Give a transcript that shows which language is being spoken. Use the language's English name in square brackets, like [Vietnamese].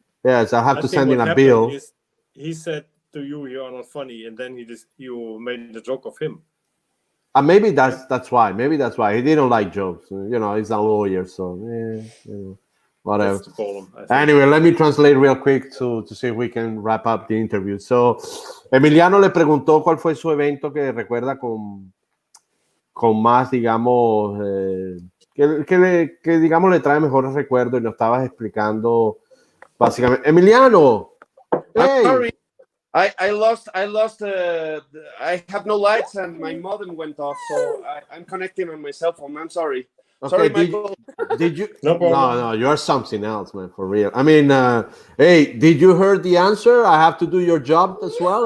[English] Yes, I have to send in a bill. He said to you, "You are not funny," and then you made the joke of him. Maybe that's why. Maybe that's why he didn't like jokes. He's a lawyer, so whatever. That's the problem, I think. Anyway, let me translate real quick to see if we can wrap up the interview. [Spanish] So, Emiliano le preguntó cuál fue su evento que recuerda con más, digamos, que digamos le trae mejores recuerdos, y nos estabas explicando básicamente. [English] Emiliano, I'm sorry. I lost. I have no lights and my modem went off, so I'm connecting on my cell phone. I'm sorry. Okay, sorry, Michael. Did you? No problem. No, you're something else, man. For real. I mean, hey, did you hear the answer? I have to do your job as well.